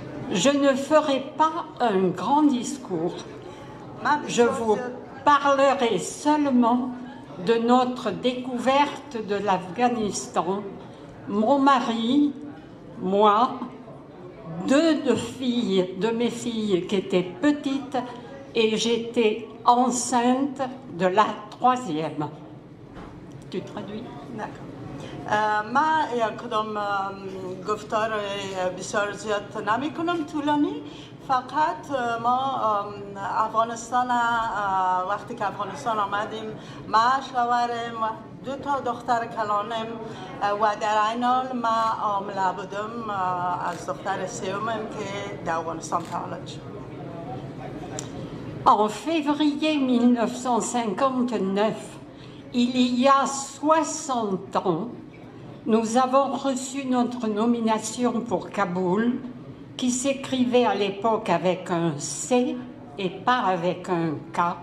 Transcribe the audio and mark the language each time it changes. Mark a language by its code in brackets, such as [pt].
[fr] Je ne ferai pas un grand discours. Je vous parlerai seulement de notre découverte de l'Afghanistan. Mon mari, moi, deux de mes filles qui étaient petites et j'étais enceinte de la troisième. Tu traduis? D'accord. [fa] ما کدام گفتار بسیار زیاد نمی کنم طولانی، فقط ما افغانستان وقتی که افغانستان آمدیم ما شوهرم و دو تا دختر کلانم و در این حال ما حامله بودم از دختر سومم که در افغانستان تولد شد. [fr] En février 1959, il y a 60 ans, nous avons reçu notre nomination pour Kaboul, qui s'écrivait à l'époque avec un C et pas avec un K.